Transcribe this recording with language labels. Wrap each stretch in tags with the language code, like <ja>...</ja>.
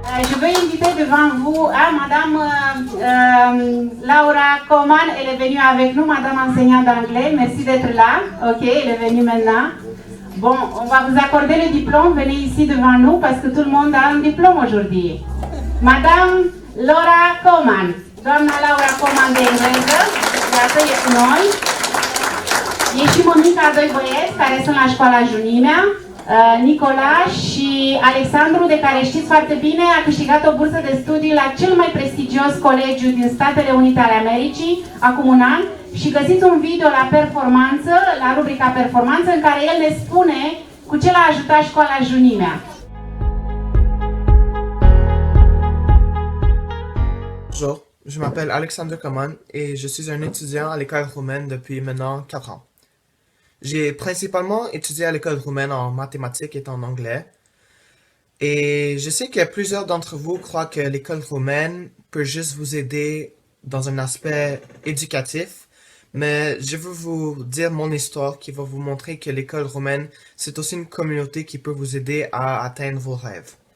<fr>je veux inviter devant vous Madame Laura Coman. Elle est venue avec nous, Madame enseignante d'anglais. Merci d'être là. Ok, elle est venue maintenant. Bon, on va vous accorder le diplôme. Venez ici devant nous parce que tout le monde a un diplôme aujourd'hui. Madame Laura Coman.</fr> <ro>Doamna Laura Coman de engleză. Iată, e cu noi. E și mămica a doi băieți care sunt la școala Junimea. Nicola și Alexandru, de care știți foarte bine, a câștigat o bursă de studii la cel mai prestigios colegiu din Statele Unite ale Americii, acum un an, și găsiți un video la performanță, la rubrica performanță, în care el ne spune cu ce l-a ajutat școala Junimea.</ro> <fr>Bonjour, je m'appelle Alexandre Coman et je suis un étudiant à l'école roumaine depuis maintenant 4 ans. J'ai principalement étudié à l'école roumaine en mathématiques et en anglais. Et je sais que plusieurs d'entre vous croient que l'école roumaine peut juste vous aider dans un aspect éducatif, mais je veux vous dire mon histoire qui va vous montrer que l'école roumaine, c'est aussi une communauté qui peut vous aider à atteindre vos rêves.</fr>